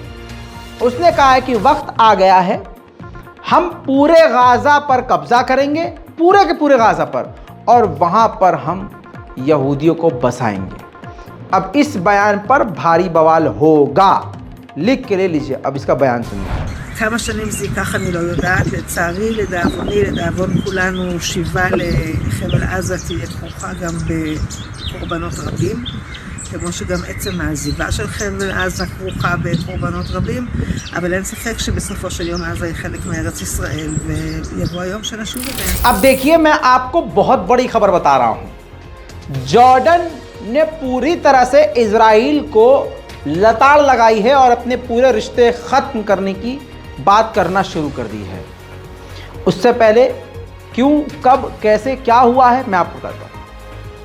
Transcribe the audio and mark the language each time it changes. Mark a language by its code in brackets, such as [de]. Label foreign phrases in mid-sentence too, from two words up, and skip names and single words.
[hi] उसने कहा है कि वक्त आ गया है, हम पूरे गाजा पर कब्जा करेंगे, पूरे के पूरे गाजा पर, और वहां पर हम यहूदियों को बसाएंगे। अब इस बयान पर भारी बवाल होगा, लिख के ले लीजिए। अब इसका बयान सुनिए। [he] כמה שנים זה ייקח אני לא יודעת, לצערי, לדאבוני, לדאבון כולנו, שיבה לחבל עזה תהיה כרוכה גם בקורבנות רבים, כמו שגם עצם העזיבה של חבל עזה כרוכה בקורבנות רבים, אבל אין ספק שבסופו של יום עזה היא חלק מארץ ישראל, ויבוא היום שנשוב אליה। [hi] अब देखिए, मैं आपको बहुत बड़ी खबर बता रहा हूं। जॉर्डन ने पूरी तरह से इजराइल को लताड़ लगाई है और अपने पूरे रिश्ते खत्म करने की बात करना शुरू कर दी है। उससे पहले क्यों, कब, कैसे, क्या हुआ है, मैं आपको बताता हूं।